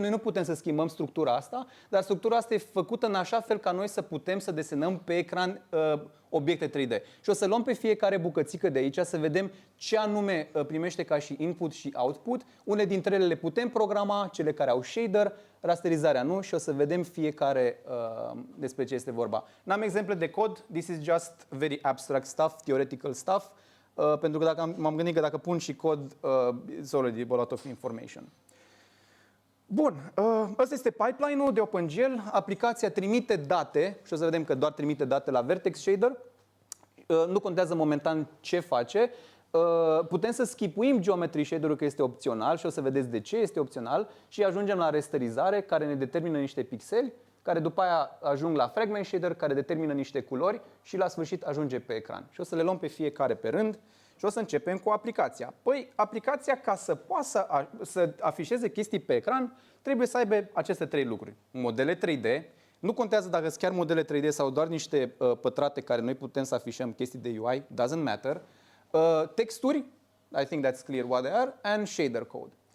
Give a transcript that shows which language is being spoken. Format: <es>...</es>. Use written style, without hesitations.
<ro>Noi nu putem să schimbăm structura asta, dar structura asta e făcută în așa fel ca noi să putem să desenăm pe ecran obiecte 3D. Și o să luăm pe fiecare bucățică de aici să vedem ce anume primește ca și input și output. Unele dintre ele le putem programa, cele care au shader, rasterizarea nu, și o să vedem fiecare despre ce este vorba. N-am exemple de cod,</ro> <en>this is just very abstract stuff, theoretical stuff.</en> <ro>Pentru că dacă m-am gândit că dacă pun și cod,</ro> <en>it's already a lot of information.</en> <ro>Bun, ăsta este pipeline-ul de OpenGL. Aplicația trimite date și o să vedem că doar trimite date la Vertex Shader. Nu contează momentan ce face. Putem să schipuim Geometry Shader-ul, că este opțional și o să vedeți de ce este opțional, și ajungem la rasterizare, care ne determină niște pixeli, care după aia ajung la Fragment Shader, care determină niște culori și la sfârșit ajunge pe ecran. Și o să le luăm pe fiecare pe rând și o să începem cu aplicația. Păi, aplicația, ca să poată să afișeze chestii pe ecran, trebuie să aibă aceste trei lucruri. Modele 3D, nu contează dacă sunt chiar modele 3D sau doar niște pătrate care noi putem să afișăm chestii de UI,</ro> <en>doesn't matter. Texturi, I think that's clear what they are, and shader code.</en>